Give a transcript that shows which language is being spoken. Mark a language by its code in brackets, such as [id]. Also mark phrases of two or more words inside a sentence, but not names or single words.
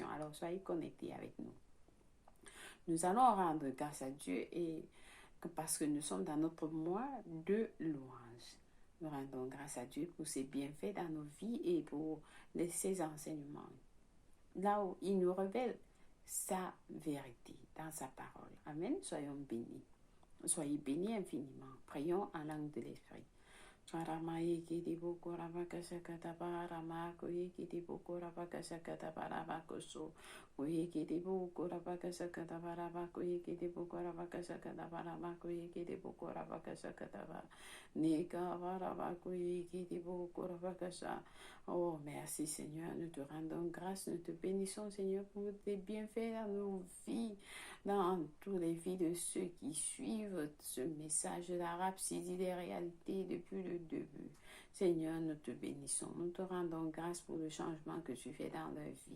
[fr] Alors, soyez connectés avec nous. Nous allons rendre grâce à Dieu et parce que nous sommes dans notre mois de louange. Nous rendons grâce à Dieu pour ses bienfaits dans nos vies et pour ses enseignements. Là où il nous révèle sa vérité dans sa parole. Amen. Soyons bénis. Soyez bénis infiniment. Prions en langue de l'Esprit. Ramaye kiti boko rabaka sakata parama koye kiti boko rabaka sakata parama koso koye kiti boko rabaka sakata parama koye kiti boko rabaka sakata parama koye kiti boko rabaka sakata parama nika parama koye kiti boko rabaka sa. Oh merci Seigneur, nous te rendons grâce, nous te bénissons Seigneur pour tes bienfaits dans nos vies, dans toutes les vies de ceux qui suivent ce message de la Rhapsodie des réalités depuis le début. Seigneur, nous te bénissons. Nous te rendons grâce pour le changement que tu fais dans leur vie.